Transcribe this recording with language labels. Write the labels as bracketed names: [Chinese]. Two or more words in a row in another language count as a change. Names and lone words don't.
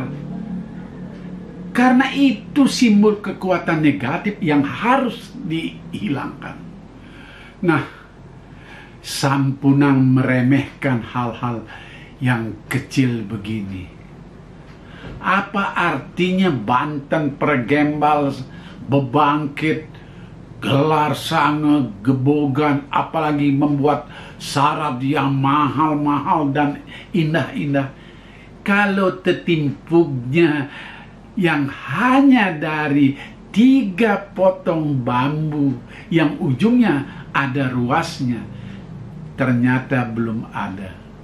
[Indonesian] Karena itu simbol kekuatan negatif yang harus dihilangkan. Nah, sampunang meremehkan hal-hal yang kecil begini. Apa artinya Banten Pergembal, bebangkit, gelar sange, gebogan, apalagi membuat syarat yang mahal-mahal dan indah-indah, kalau tertimpuknya yang hanya dari 3 potong bambu yang ujungnya ada ruasnya, ternyata belum ada.